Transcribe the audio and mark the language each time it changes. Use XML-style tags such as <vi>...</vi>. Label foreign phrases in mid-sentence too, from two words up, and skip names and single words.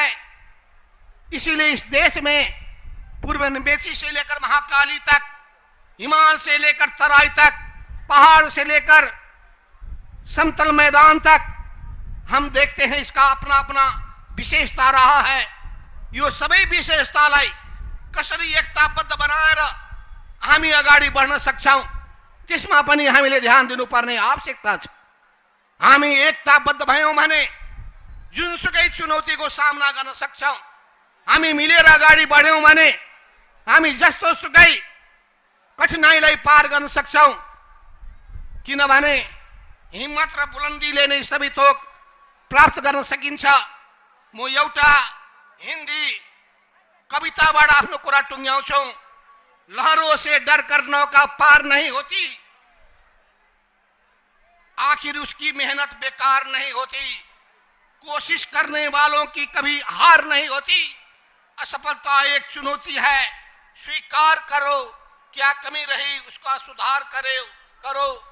<hi>इसीलिए इस देश में पूर्व नवेची से लेकर महाकाली तक, हिमालय से लेकर तराई तक, पहाड़ से लेकर समतल मैदान तक हम देखते हैं इसका अपना अपना विशेषता रहा है।</hi> <ne>यो सबै विशेषतालाई कसरी एकताबद्ध बनाएर हामी अगाडि बढ्न सक्छौं, त्यसमा पनि हामीले ध्यान दिनुपर्ने आवश्यकता छ। हामी एकताबद्ध भयौं भने जुनसुकै चुनौतीको सामना गर्न सक्छौं। हामी मिलेर अगाडि बढ्यौं भने हामी जस्तो सुकै कठिनाइलाई पार गर्न सक्छौं। किनभने हिम्मत र बुलन्दीले नै सबै थोक प्राप्त गर्न सकिन्छ। म एउटा हिन्दी कविताबाट आफ्नो कुरा टुङ्ग्याउँछु।</ne> <hi>लहरों से डर कर नौका पार नहीं होती, आखिर उसकी मेहनत बेकार नहीं होती। कोशिश करने वालों की कभी हार नहीं होती। असफलता एक चुनौती है, स्वीकार करो, क्या कमी रही उसका सुधार करो।</hi>